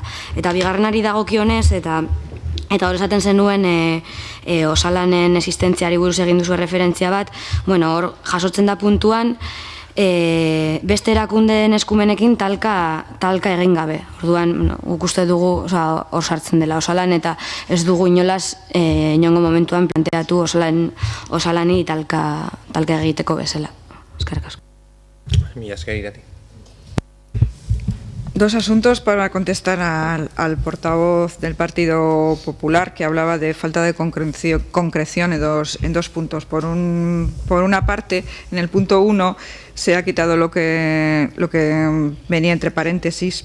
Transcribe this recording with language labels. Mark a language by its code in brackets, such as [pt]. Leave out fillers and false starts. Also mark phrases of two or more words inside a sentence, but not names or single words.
[eu] Eta bigarrenari dagokionez, eta hor esaten zenuen osalanen existentziari buruz egin duzu referentzia bat, hor jasotzen da puntuan, beste erakundeen eskumenekin talka egin gabe. Orduan, guk uste dugu hor sartzen dela osalan, eta ez dugu inolaz inongo momentuan planteatu osalani talka egiteko bezala. Eskerrik asko. Mila esker irati. [es] Dos asuntos para contestar al portavoz del Partido Popular, que hablaba de falta de concreción en dos puntos. Por una parte, en el punto 1 se ha quitado lo que venía entre paréntesis.